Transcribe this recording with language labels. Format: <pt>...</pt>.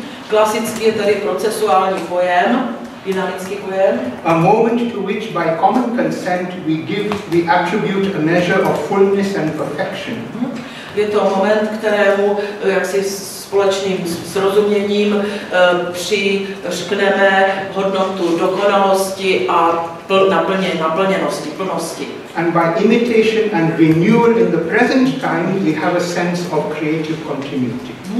<cs>Klasický je tedy procesuální pojem, dynamický pojem.</cs> <en>A moment to which by common consent we attribute a measure of fullness and perfection.</en> <cs>Je to moment, kterému jaksi společným srozuměním přiřkneme hodnotu dokonalosti a naplněnosti, plnosti.</cs> <en>And by imitation and renewal in the present time, we have a sense of creative continuity.</en>